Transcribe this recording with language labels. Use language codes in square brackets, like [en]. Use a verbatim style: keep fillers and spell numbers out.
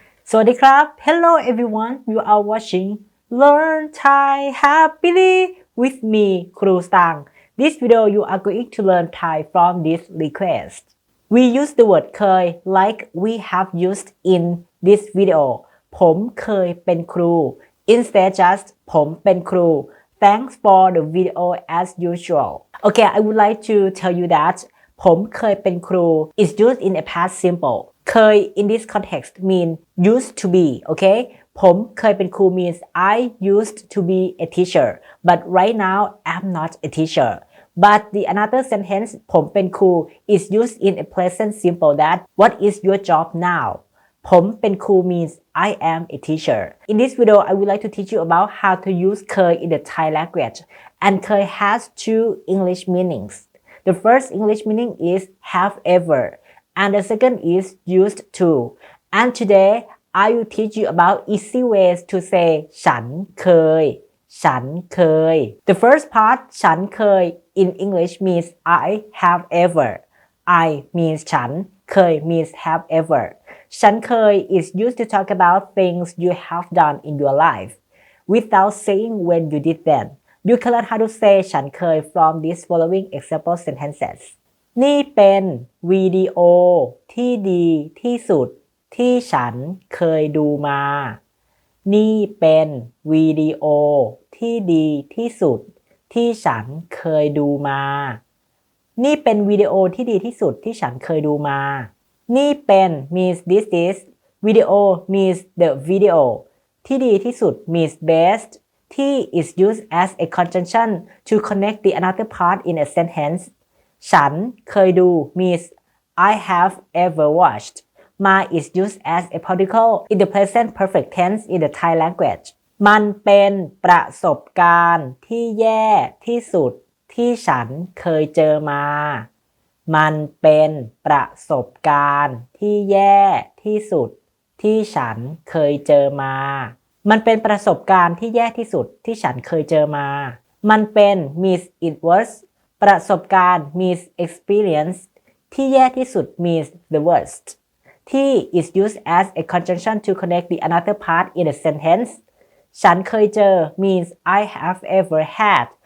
[th] สวัสดีครับ [en] Hello everyone. You are watching Learn Thai happily with me, ครูสตาง This video you are going to learn Thai from this request. We use the word เคย like we have used in this video. [th] ผมเคยเป็นครู [en] Instead just [th] ผมเป็นครู [en] Thanks for the video as usual. Okay, I would like to tell you that [th] ผมเคยเป็นครู [en] is used in a past simple. เคย in this context mean used to be, okay? [th] ผมเคยเป็นครู [en] means I used to be a teacher, but right now I'm not a teacher. But the another sentence [th] ผมเป็นครู [en] is used in a present simple that what is your job now? [th] ผมเป็นครู [en] means I am a teacher. In this video, I would like to teach you about how to use เคย in the Thai language. And เคย has two English meanings. The first English meaning is have ever. And the second is used to. And today, I will teach you about easy ways to say [th] ฉันเคย ฉันเคย [en] The first part ฉันเคย in English means I have ever. I means ฉัน เคย means have ever. ฉันเคย is used to talk about things you have done in your life without saying when you did them. You can learn how to say ฉันเคย from these following example sentences. [th] นี่เป็นวิดีโอที่ดีที่สุดที่ฉันเคยดูมา นี่เป็นวิดีโอที่ดีที่สุดที่ฉันเคยดูมา นี่เป็นวิดีโอที่ดีที่สุดที่ฉันเคยดูมา [en] นี่เป็น means this is วิดีโอ means the video ที่ดีที่สุด means best ที่ is used as a conjunction to connect the another part in a sentence ฉันเคยดู means I have ever watched. Ma is used as a particle in the present perfect tense in the Thai language. [th] มันเป็นประสบการณ์ที่แย่ที่สุดที่ฉันเคยเจอมา มันเป็นประสบการณ์ที่แย่ที่สุดที่ฉันเคยเจอมา มันเป็นประสบการณ์ที่แย่ที่สุดที่ฉันเคยเจอมา [en] มันเป็น means it was ประสบการณ์ means experience ที่แย่ที่สุด means the worst ที่ is used as a conjunction to connect the another part in a sentence ฉันเคยเจอ means I have ever had.